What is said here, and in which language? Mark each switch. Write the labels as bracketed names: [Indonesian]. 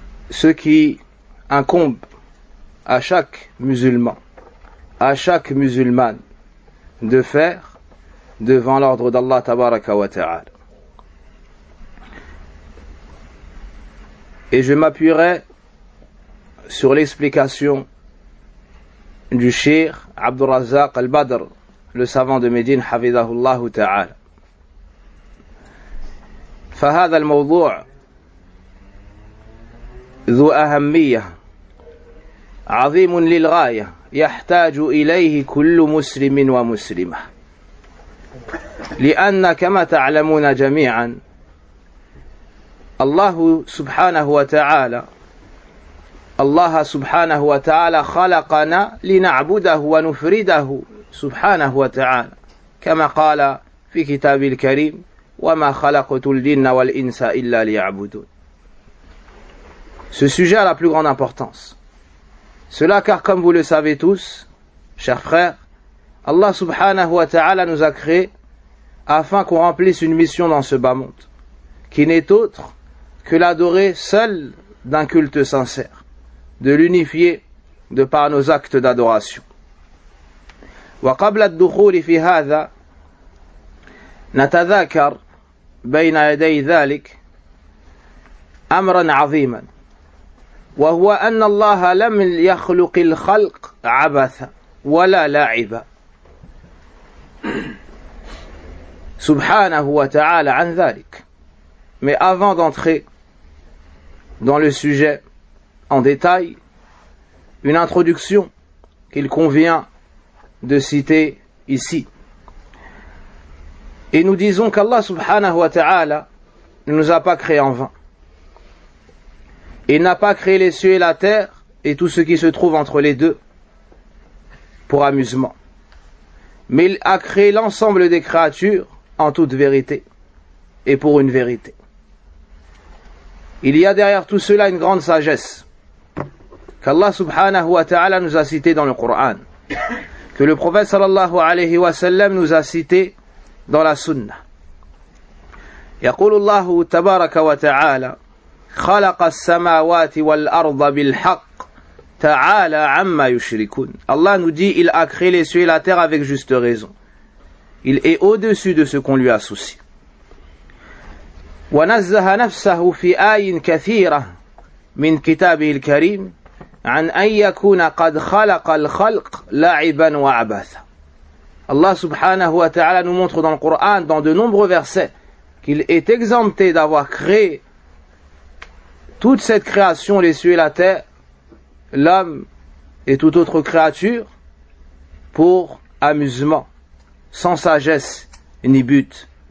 [French] Ce qui incombe à chaque musulman, à chaque musulmane, de faire devant l'ordre d'Allah tabaraka wa ta'ala. Et je m'appuierai sur l'explication du Cheikh Abdul Razzaq al-Badr, le savant de Médine, [Arabic] حفظه تعالى. فهذا الموضوع ذو أهمية عظيم للغاية يحتاج إليه كل مسلم ومسلمة لأن كما تعلمون جميعا الله سبحانه وتعالى الله سبحانه وتعالى خلقنا لنعبده ونفرده سبحانه وتعالى كما قال في كتاب الكريم وما خلقت الجن والإنس إلا ليعبدون. [French] Ce sujet a la plus grande importance. Cela car, comme vous le savez tous, chers frères, Allah subhanahu wa ta'ala nous a créés afin qu'on remplisse une mission dans ce bas monde, qui n'est autre que l'adorer seul d'un culte sincère, de l'unifier de par nos actes d'adoration. [Arabic] Wa qabla ad-dukhuli fi hadha, natadhakkar bayna yaday dhalik amran 'aziman. وهو أن الله لم يخلق الخلق عبثا ولا لاعبا سبحانه وتعالى عن ذلك. [French] Mais avant d'entrer dans le sujet en détail, une introduction qu'il convient de citer ici. Et nous disons qu'Allah subhanahu wa ta'ala ne nous a pas créés en vain. Il n'a pas créé les cieux et la terre et tout ce qui se trouve entre les deux pour amusement. Mais il a créé l'ensemble des créatures en toute vérité et pour une vérité. Il y a derrière tout cela une grande sagesse qu'Allah subhanahu wa ta'ala nous a cité dans le Coran, que le prophète sallallahu alayhi wa sallam nous a cité dans la sunna. [Arabic] يقول الله تبارك وتعالى خلق السماوات والأرض بالحق تعالى عما يشركون. [French] Allah nous dit, il a créé les cieux et la terre avec juste raison. Il est au-dessus de ce qu'on lui associe. [Arabic] ونزه نفسه في آي كثيرة من كتابه الكريم عن أن يكون قد خلق الخلق لعبا وعبثا. [French] Allah [Arabic] سبحانه وتعالى [French] nous montre dans le Coran, dans de nombreux versets, qu'il est exempté d'avoir créé toute cette création, les cieux et la terre, l'homme et toute autre créature, pour amusement, sans sagesse ni but.